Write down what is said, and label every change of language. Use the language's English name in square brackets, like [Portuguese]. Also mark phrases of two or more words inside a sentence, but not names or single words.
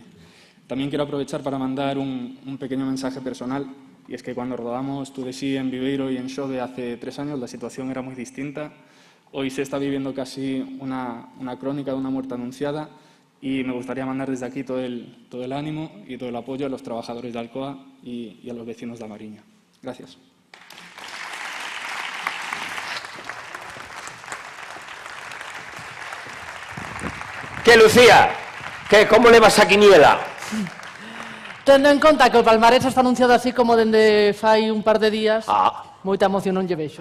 [Spanish] También quiero aprovechar para mandar un pequeño mensaje personal, y es que cuando rodamos To The Sea en Viveiro y en Xove hace 3 años, la situación era muy distinta. Hoy se está viviendo casi una crónica de una muerte anunciada, y me gustaría mandar desde aquí todo el ánimo y todo el apoyo a los trabajadores de Alcoa y a los vecinos de A Mariña. Gracias. [Galician] Que Lucía, Que, como levas a quiniela? Tendo en conta que o palmarés está anunciado así como dende fai un par de días, moita emoción non lle vexo.